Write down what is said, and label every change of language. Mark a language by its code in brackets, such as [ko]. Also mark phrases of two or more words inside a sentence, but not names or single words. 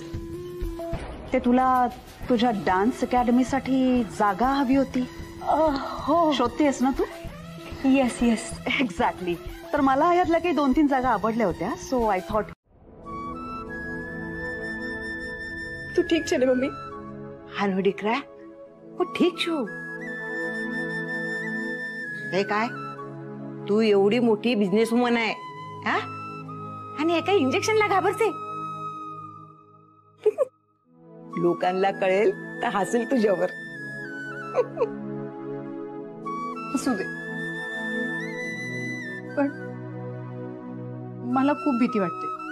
[mr] ते तुला तुझ्या डान्स अकॅडमीसाठी जागा हवी होती. हो, शोधतेस ना तू? [en] yes yes, [mr] एक्झॅक्टली. तर मला यातल्या काही 2-3 जागा आवडल्या होत्या, [en] so I thought. [gu] તું ઠીક છે ને મમ્મી? હાલો દીકરા, હું ઠીક છું. [mr] हे काय, तू एवढी मोठी [en] business woman [mr] आहे हा, आणि एका इंजेक्शनला घाबरते? लोकांना कळेल तर हसेल तुझ्यावर. असू दे, पण मला खूप भीती वाटते.